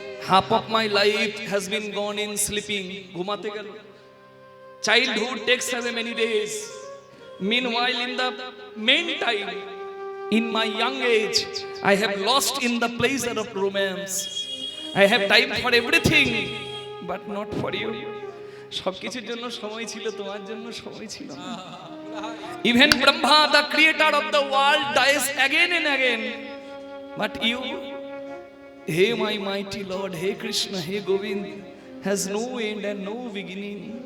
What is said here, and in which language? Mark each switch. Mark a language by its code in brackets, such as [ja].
[en] Half of my life has been gone in sleeping. [bn] ঘুমাতে গেল। [en] Childhood takes away many days. Meanwhile, in the meantime, in my young age, I have lost in the pleasure of romance. I have time for everything, but not for you. [bn] সবকিছুর জন্য সময় ছিল, তোমার জন্য সময় ছিল না। [en] Even Brahma, the creator of the world, dies again and again, but you, hey my mighty Lord, hey Krishna, hey Govind, has no end and no beginning.